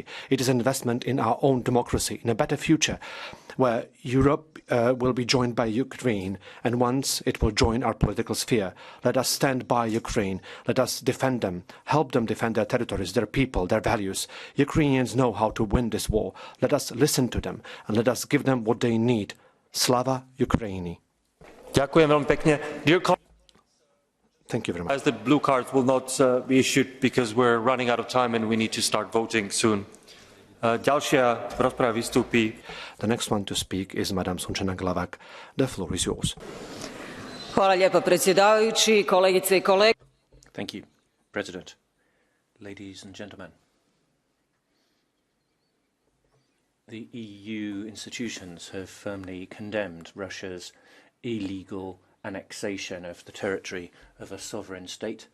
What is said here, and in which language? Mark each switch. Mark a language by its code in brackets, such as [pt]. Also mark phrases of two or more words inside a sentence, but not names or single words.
[en] It is an investment in our own democracy, in a better future, where Europe will be joined by Ukraine, and once it will join our political sphere. Let us stand by Ukraine. Let us defend them, help them defend their territories, their people, their values. Ukrainians know how to win this war. Let us listen to them, and let us give them what they need. [uk] Слава Україні. [sk] Ďakujem veľmi pekne. [en] Thank you very much. As the blue cards will not be issued because we're running out of time and we need to start voting soon. [sk] Ďalšia v rozprave vystúpi. [en] The next one to speak is Madam Sunčana Glavak. The floor is yours. [hr] Hvala lijepa predsjedavajući, kolegice I kolege. [en] Thank you, President. Ladies and gentlemen. The EU institutions have firmly condemned Russia's illegal annexation of the territory of a sovereign state.